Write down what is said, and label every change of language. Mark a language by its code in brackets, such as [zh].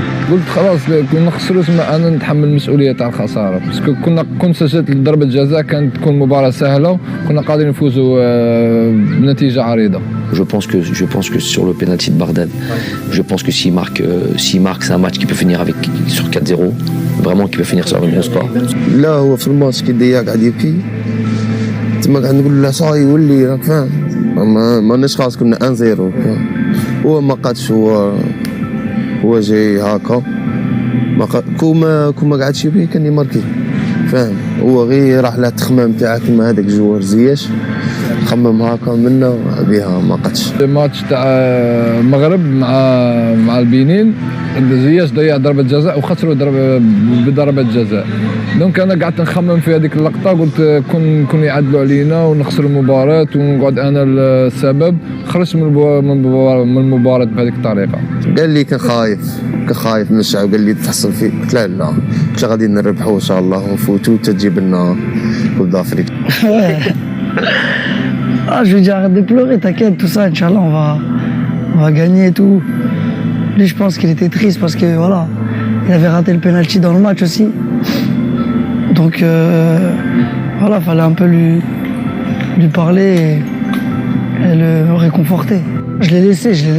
[ar] قلت خلاص كنا نخسروا تما انا نتحمل المسؤوليه تاع الخساره باسكو كنت سجلت ضربه جزاء كانت تكون مباراه سهله كنا قادرين نفوزوا بنتيجه عريضه. [fr] Je pense que sur le penalty de Bardane, je pense que s'il marque, c'est un match qui peut finir sur 4-0, vraiment qui peut finir sur un bon score. [ar] لا هو في الماتش كي ديا قاعد يبكي تما قاعد نقول له صاي ولي راك فاهم ماناش خلاص كنا 1-0. هو ما قادش، هو جاي هكا كوما قاعدش يبكي كان يماركي فاهم. هو غير راح له التخمام تاعك كيما هذاك جوار زياش خمم هكا منا بها ما قدش. الماتش تاع المغرب مع البنين زياش ضيع ضربة جزاء وخسروا بضربة جزاء. دونك انا قعدت نخمم في هذيك اللقطة قلت كون يعدلوا علينا ونخسروا المباراة ونقعد انا السبب. خرجت من المباراة بهذيك الطريقة. قال لي كان خايف من الشعب قال لي تحصل فيه قلت لا قلت غادي نربحوا ان شاء الله ونفوتوا تجيب لنا كوب دافريك. [fr] Ah, je lui dis arrête de pleurer, t'inquiète, tout ça, Inch'Allah, on va gagner et tout. Lui, je pense qu'il était triste parce que voilà, il avait raté le penalty dans le match aussi. Donc voilà, fallait un peu lui parler et le réconforter. Je l'ai laissé.